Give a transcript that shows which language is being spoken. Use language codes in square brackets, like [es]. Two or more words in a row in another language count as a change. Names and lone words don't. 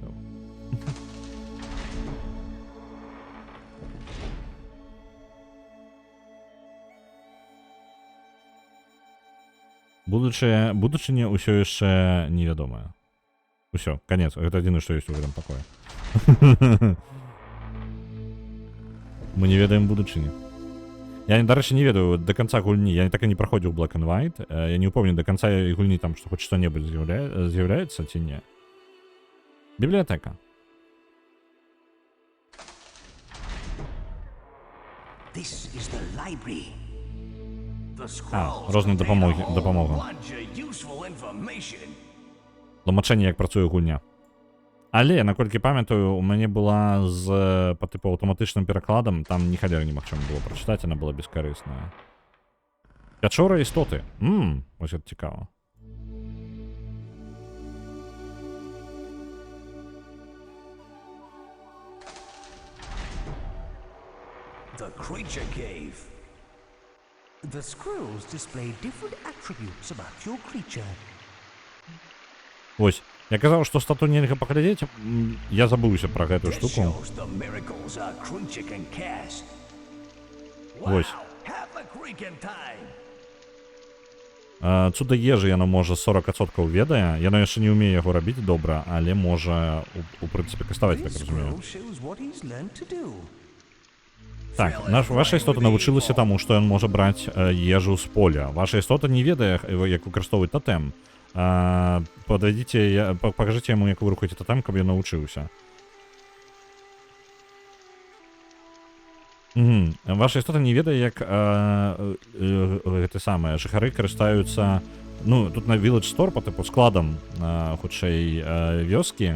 [be] Будучыня ўсё яшчэ невядомая. Усё, конец. Это адзінае, што ёсць у гэтым пакоі. Мы не ведаем будучыні. Я, дарэчы, не ведаю [ru] до конца [be] гульні. Я так і не праходзіў Black and White. Я не [ru] упомню до конца [be] гульні там, што хоць што-небудзь з'яўляецца ці не. Бібліятэка. [en] This is the library. The scrolls [be] розныя [en] contain a whole [be] дапамога. [en] bunch of useful information. [be] Тлумачэнне, як працуе гульня. Але, наколькі памятаю, у мяне была з па тыпу аўтаматычным перакладам, там ні халеры немагчыма было прачытаць, яна была бескарысная. Пячора істоты. Вось гэта цікава. [en] The creature cave. The scrolls display different attributes about your creature. [be] Вось. Я казаў, што стату нельга паглядзець, я забыўся пра гэтую [en] This [be] штуку. [en] shows the miracles a creature can cast. [be] Вось. [en] Wow, have a creaking time. [be] Цуда ежы яно можа 40% ведае. Яно яшчэ не ўмее яго рабіць добра, але можа, у прынцыпе, каставаць, так [en] This [be] разумею. [en] scroll shows what he's learned to do. [be] Так, ваша істота навучылася таму, што ён можа браць ежу з поля. Ваша істота не ведае, як выкарыстоўваць тотэм. Пакажыце яму, як вы рухаеце тотэм, каб ён навучыўся. Ваша істота не ведае, як гэта самае, жыхары карыстаюцца, ну, тут на Village Store, па тыпу складам, хутчэй, вёскі.